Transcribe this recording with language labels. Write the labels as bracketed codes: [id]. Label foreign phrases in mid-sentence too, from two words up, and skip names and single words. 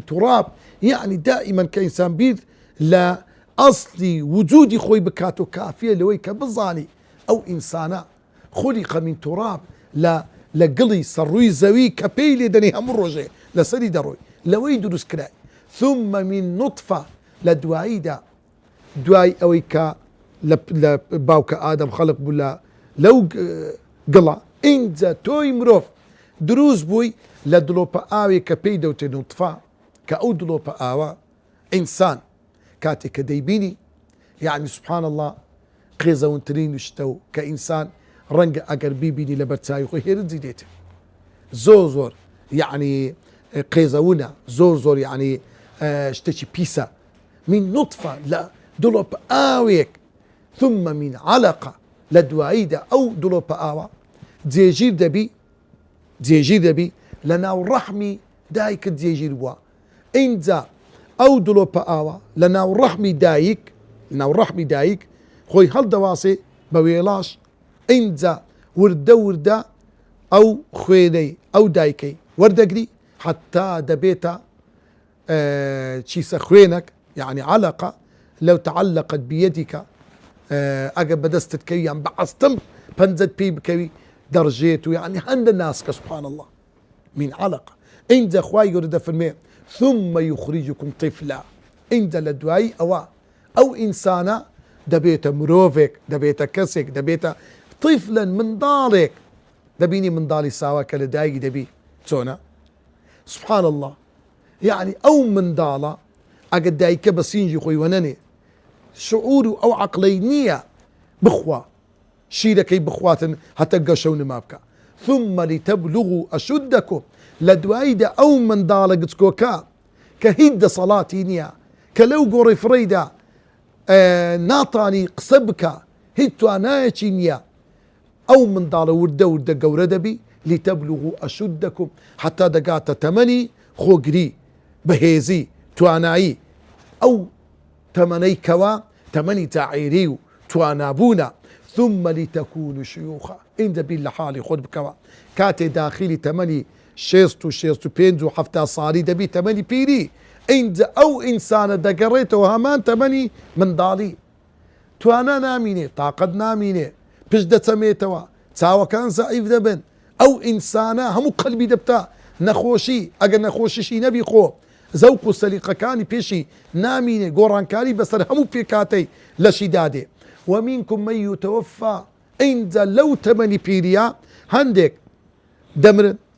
[ckb] توراب یعنی دائیمەن کە ئینسان بیر لە ئەسلی وجودی خۆی بکات و کافیە لەوەی کە بزانی ئەو ئینسانە خۆلیقە [ar] من توراب [ckb] لە گڵی سەڕووی زەوی کە پێی لێ دەنێ هەموو ڕۆژێ لەسەری دەڕۆی لەوەی دروست کرای [ar] ثم من نطفة [ckb] لە دوای ئەوەی کە لە باوکە ئادەم خەڵق بوو لەو گڵە ئینجا تۆی مرۆڤ دروست بووی لە دڵۆپە ئاوێ کە پێی دەوتێ نوتفە کە ئەو دڵۆپە ئاوە ئینسان کاتێک کە دەیبینی یعنی [ar] سبحان الله [ckb] قێزەونترین شتە و کە ئینسان ڕەنگە ئەگەر بیبینی لە بەرچاوی خۆی هێرنجی دێتێ زۆر یعنی قێزەونە زۆر یعنی شتێکی پیسە [ar] من نطفە [ckb] لە دڵۆپە ئاوێک [ar] ثم من علقة [ckb] لە دواییدا ئەو دڵۆپە ئاوە جێگیر دەبی لە ناو ڕەحمی دایکت جێگیر بووە ئینجا ئەو دڵۆپە ئاوە لە ناو ڕەحمی دایک خۆی هەڵدەواسێ بە وێڵاش ئینجا وردە ئەو خوێنەی ئەو دایکەی وەردەگری حتا دەبێتە چیسە خوێنك [ar] يعني علقة لو تعلقت بيدك [ckb] ئەگە بەدەستت کەوی یان بەعەستەم پەنجەت پێی بکەوی دەڕژێت و یعنی هەندە ناسکە [ar] سبحان الله من [ckb] علقة ئینجا خوای گەورە دەفەرمێ [ar] ثم يخرجكم طفلا [ckb] ئینجا لە دوایی ئەو ئینسانە دەبێتە مرۆڤێک دەبێتە کەسێک دەبێتە طفلا منداڵێک دەبینی منداڵی ساوا کە لە دایکی دەبی چۆنە [ar] سبحان الله يعني [ckb] ئەو منداڵە ئەگە دایکە بە سینجی خۆی وەنەنێ شعور و ئەو عەقڵەی نییە بخوا شیرەکەی بخواتن هەتە گەشە و نما بکە [ar] ثم لتبلغوا أشدكم [ckb] لە دواییدا ئەو منداڵە گچکۆکە کە هیچ دەسەڵاتی نییە کە لەو گۆڕی فڕیدا ناتانی قسە بکە هیچ توانایەکی نییە ئەو منداڵە وردە گەورە دەبی [ar] لتبلغوا أشدكم [ckb] حتا دەگاتە تەمەنی خۆگری بەهێزی توانایی ئەو تەمەنەی کەوا تەمەنی تاعیری و توانابوونە [ar] ثم لتكونوا شيوخا [ckb] ئینجا بیر لە حاڵی خۆت بکەوە کاتێ داخلی تەمەنی 65 و 70 ساڵی دەبی تەمەنی پیری ئینجا ئەو ئینسانە دەگەڕێتەوە هەمان تەمەنی منداڵی توانا نامینێ تاقەت نامینێ پشت دەچەمێتەوە چاوەکان زەعیف دەبن ئەو ئینسانە هەموو قەلبی دەبتا نەخۆشی ئەگەر نەخۆشیشی نەبی خۆ زەوق و سەلیقەکانی پێشی نامینێ گۆڕانکاری بەسەر هەموو پێکاتەی لەشی دادێ [ar] ومنكم من يتوفى [ckb] ئینجا لەو تەمەنی پیریە هەندێک دەمرن